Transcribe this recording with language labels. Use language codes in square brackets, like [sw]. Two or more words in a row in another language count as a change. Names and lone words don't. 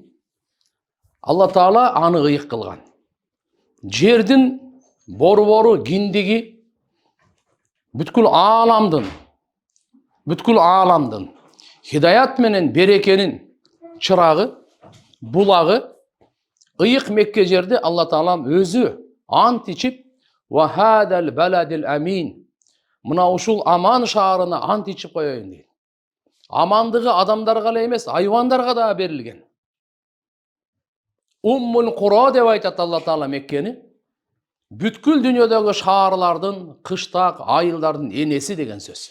[ky] Алла Таала аны ыйык кылган. Жердин борбору, киндиги бүткүл ааламдын хидаят менен берекенин чырагы, булагы ыйык Мекке жерде Алла Таалам өзү ант ичип [ar] وهذا البلد الأمين. [ky] Мына ушул аман шаарына ант ичип коеюн дейт. Амандыгы адамдарга эле эмес, айвандарга да берилген. Уммул Кура деп айтат Алла Таала Меккени. Бүткүл дүйнөдөгү шаарлардын, кыштак, айылдардын энеси деген сөз.